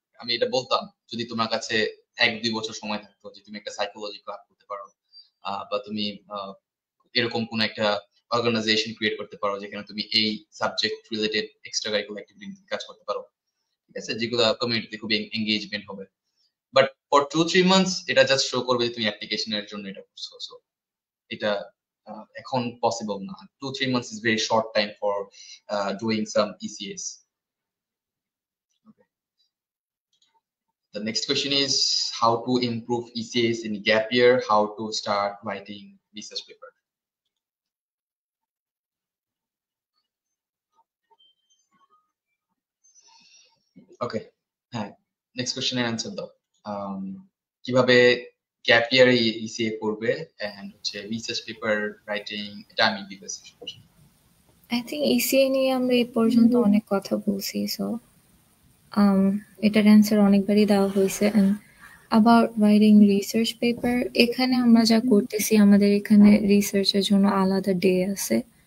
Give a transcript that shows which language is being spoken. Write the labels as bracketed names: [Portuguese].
[Bangla] আমি এটা বলতাম যদি তোমার কাছে 1-2 বছর সময় থাকতো, যে তুমি একটা সাইকোলজি ক্লাব করতে পারো, বা তুমি এরকম কোন একটা অর্গানাইজেশন ক্রিয়েট করতে পারো যেখানে তুমি এই subject related extra curricular activity নিয়ে কাজ করতে পারো, ঠিক আছে, যেগুলো কমিউনিটিতে খুব এঙ্গেজমেন্ট হবে। বাট ফর 2-3 মান্থস এটা জাস্ট শো করবে যে তুমি অ্যাপ্লিকেশনের জন্য এটা করছো, সো এটা এখন পসিবল না। [English] 2-3 months is very short time for doing some ECAs. Okay. The next question is how to improve ECAs in gap year, how to start writing research paper. Okay, [Bangla] হ্যাঁ, [English] next question [Bangla] এর [English] answer [Bangla] দাও। কিভাবে gap ইয়ারে ECA করবে and হচ্ছে research paper writing, এটা আমি দিতেছ। [English] I think [Bangla] ECA নিয়ে আমরা এই পর্যন্ত অনেক কথা বলছি, সো এটার অ্যান্সার অনেকবারই দেওয়া হয়েছে। And [English] about writing research paper, [Bangla] এখানে আমরা যা করতেছি, আমাদের এখানে রিসার্চের জন্য আলাদা ডে আছে।